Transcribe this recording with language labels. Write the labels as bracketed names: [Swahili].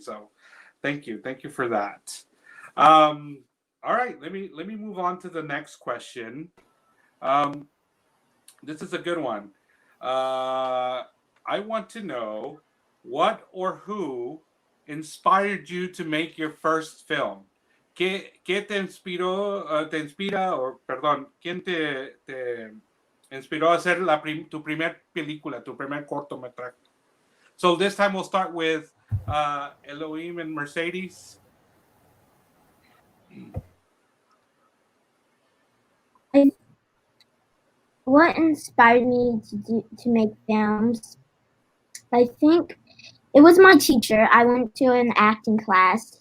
[English] So thank you for that. All right, let me move on to the next question. This is a good one. I want to know what or who inspired you to make your first film. [Spanish] ¿Qué te inspiró, te inspira, o perdón, quién te inspiró a hacer tu primer película, tu primer cortometraje? [English] So this time we'll start with Elohim and Mercedes. What inspired me to make films? I think it was my teacher. I went to an acting class.